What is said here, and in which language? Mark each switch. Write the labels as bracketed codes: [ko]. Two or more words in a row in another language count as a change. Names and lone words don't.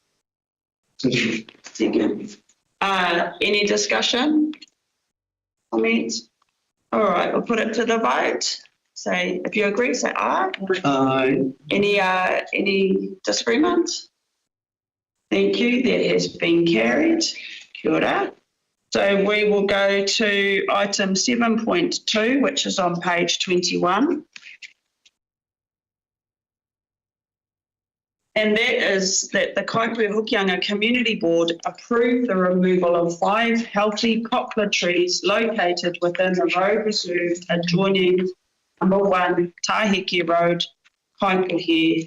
[en] Second. Any discussion? Comments? All right, we'll put it to the vote. Say, if you agree, say aye. Aye. Any disagreement? Thank you, that has been carried. [mi] Kia ora. [en] So we will go to item 7.2, which is on page 21. And that is that the Kaikohe-Hokianga Community Board approve the removal of 5 healthy poplar trees located within the road reserve adjoining number 1 Tahiki Road, Kaikohe.